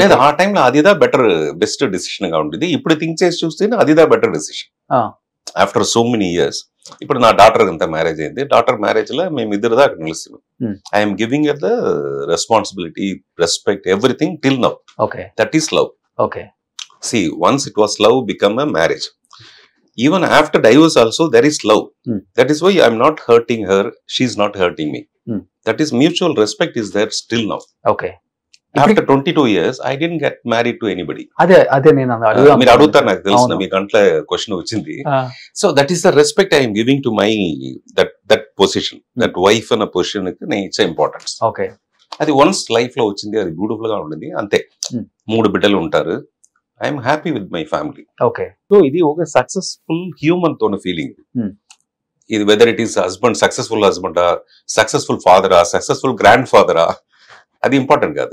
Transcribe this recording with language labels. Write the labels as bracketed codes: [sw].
[te] లేదు, ఆ టైంలో అదిదా బెస్ట్ డిసిషన్ గా ఉంటుంది. ఇప్పుడు థింక్ చేసి చూస్తే అదిదా better decision [en] After so many years. [te] ఇప్పుడు నా డాటర్ అంతా మ్యారేజ్ అయింది. డాటర్ మ్యారేజ్ లో మేము ఇద్దరుదా అక్కడ నిలుస్తున్నాం. [en] I'm giving the responsibility, respect, everything till now. Okay. That is love. Okay. See, once it was love, become a marriage. Even after divorce also, there is love. That is why I'm not hurting her. She's not hurting me. That is mutual respect is there still now. Okay. After 22 years, I didn't get married to anybody. [te] అదే నేను మీరు అడుగుతారు, నాకు తెలుసు మీ కంట్లో question వచ్చింది. [en] So that is the respect I am giving to my that position, that wife [te] అన్న position కి నేను ఇచ్చే ఇంపార్టెన్స్. [en] Okay. [te] అది వన్స్ లైఫ్ లో వచ్చింది, అది బ్యూటిఫుల్ గా ఉంటుంది, అంతే. [en] 3 [te] బిడ్డలు ఉంటారు. [en] I'm happy with my family. Okay. [te] So ఇది ఒక సక్సెస్ఫుల్ హ్యూమన్ తోన ఫీలింగ్. ఇది [en] whether it is [te] husband, successful హస్బెండా, successful ఫాదరా, successful grand ఫాదరా, అది ఇంపార్టెంట్ కాదు.